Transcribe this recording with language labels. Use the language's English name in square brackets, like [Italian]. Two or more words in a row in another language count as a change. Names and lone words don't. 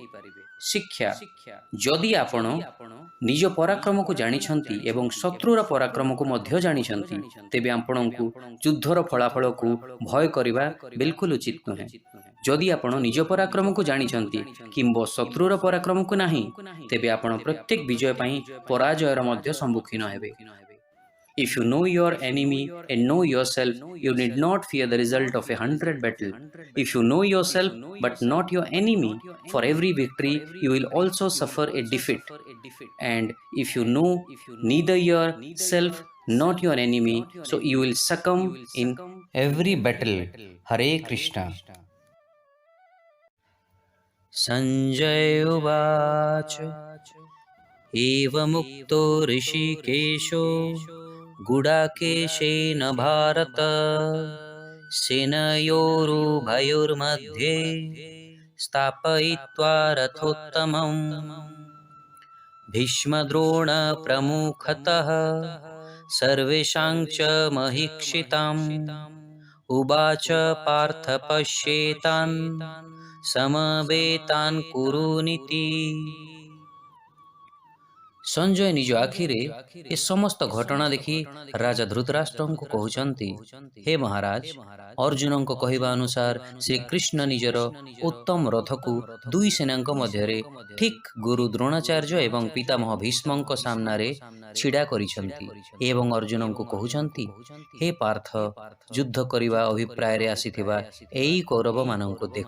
[Odia] ଶିକ୍ଷା ଯଦି ଆପଣ ନିଜ ପରାକ୍ରମକୁ ଜାଣିଛନ୍ତି ଏବଂ ଶତ୍ରୁର ପରାକ୍ରମକୁ ମଧ୍ୟ ଜାଣିଛନ୍ତି, ତେବେ ଆପଣଙ୍କୁ ଯୁଦ୍ଧର ଫଳାଫଳକୁ ଭୟ କରିବା ବିଲକୁଲ ଉଚିତ ନୁହେଁ। ଯଦି ଆପଣ ନିଜ ପରାକ୍ରମକୁ ଜାଣିଛନ୍ତି କିମ୍ବା ଶତ୍ରୁର ପରାକ୍ରମକୁ ନାହିଁ, ତେବେ ଆପଣ ପ୍ରତ୍ୟେକ ବିଜୟ ପାଇଁ ପରାଜୟର ମଧ୍ୟ ସମ୍ମୁଖୀନ ହେବେ। [English] If you know your enemy and know yourself, you need not fear the result of 100 battles. If you know yourself but not your enemy, for every victory you will also suffer a defeat. And if you know neither yourself not your enemy, so you will succumb in every battle. Hare Krishna. [Sanskrit] Sanjay उवाच एवमुक्तो ऋषिकेशो गुडाकेशेन भारत सेनयोरुभयोर्मध्ये स्थापयित्वा रथोत्तमम् भीष्मद्रोणप्रमुखतः सर्वेषां च महीक्षिताम् उवाच पार्थ पश्येतान् समवेतान् कुरुनिति। [Odia] ସଞ୍ଜୟ ନିଜ ଆଖିରେ ଏ ସମସ୍ତ ଘଟଣା ଦେଖି ରାଜା ଧୃତରାଷ୍ଟ୍ରଙ୍କୁ କହୁଛନ୍ତି, ହେ ମହାରାଜ, ଅର୍ଜୁନଙ୍କ କହିବା ଅନୁସାର ଶ୍ରୀକୃଷ୍ଣ ନିଜର ଉତ୍ତମ ରଥକୁ ଦୁଇ ସେନାଙ୍କ ମଧ୍ୟରେ ଠିକ୍ ଗୁରୁ ଦ୍ରୋଣାଚାର୍ଯ୍ୟ ଏବଂ ପିତାମହ ଭୀଷ୍ମଙ୍କ ସାମ୍ନାରେ ଛିଡ଼ା କରିଛନ୍ତି ଏବଂ ଅର୍ଜୁନଙ୍କୁ କହୁଛନ୍ତି, ହେ ପାର୍ଥ, ଯୁଦ୍ଧ କରିବା ଅଭିପ୍ରାୟରେ ଆସିଥିବା ଏଇ କୌରବମାନଙ୍କୁ ଦେଖ।